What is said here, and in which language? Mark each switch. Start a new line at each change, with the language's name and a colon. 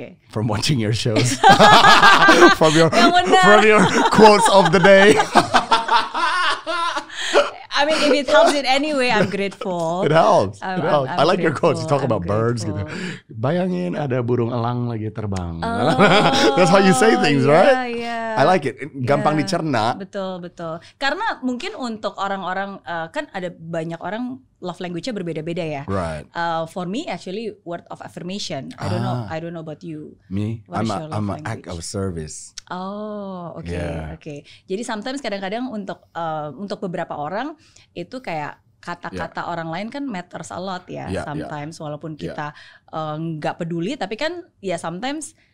English: From watching your shows. from your quotes of the day. I mean, if it helps in any way, I'm grateful. It helps. I like your quotes. You talk about birds gitu.
Indonesian: Bayangin ada burung elang lagi terbang.
English: That's how you say things, right? Yeah. I like it.
Indonesian: Gampang dicerna. Betul. Karena mungkin untuk orang-orang, kan ada banyak orang love language-nya berbeda-beda ya.
English: Right. For me, actually, word of affirmation. I don't know about you. Me, I'm an act of service.
Indonesian: Oh, okay. Jadi sometimes kadang-kadang untuk beberapa orang itu kayak kata-kata orang lain kan
English: matters a lot
Indonesian: ya. Sometimes walaupun kita nggak peduli, tapi kan ya sometimes